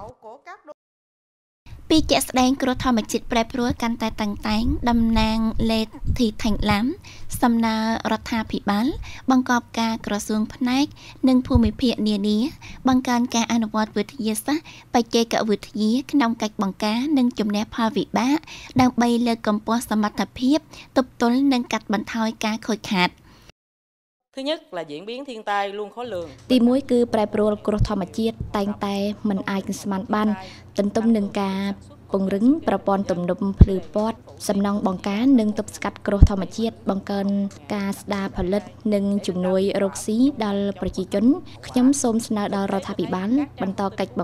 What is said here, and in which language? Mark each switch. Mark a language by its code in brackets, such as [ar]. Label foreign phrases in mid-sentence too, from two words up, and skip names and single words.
[km] ពីជាក់ស្ដែងគ្រោះធម្មជាតិប្រែប្រួលកាន់តែតាំងតែងតំណាងលេធីថេងឡាំសំណើរដ្ឋាភិបាលបង្កប់ការក្រសួងផ្នែកនិងភូមិភាគនានាបង្កើនការអនុវត្តវិទ្យាសាស្ត្របច្ចេកវិទ្យាក្នុងកិច្ចបង្ការនិងជំនះផលវិបាកដើម្បីលើកកម្ពស់សមត្ថភាពទប់ទល់និងកាត់បន្ថយការខូចខាត [vi] Thứ nhất là diễn biến thiên tai luôn khó lường. [km] ទី1គឺប្រែប្រួលគ្រោះធម្មជាតិតែងតែមិនអាចស្មានបានទន្ទឹមនឹងការពង្រឹងប្រព័ន្ធទំនប់ភ្លឺពណ៌សំណង់បង្ការនិងទប់ស្កា ត់គ្រោះធម្មជាតិបង្កើនការស្ដារផលិតនិងជំនួយរកស៊ីដល់ប្រជាជនខ្ញុំសូមស្នើដល់រដ្ឋាភិបាលបន្តកិច្ច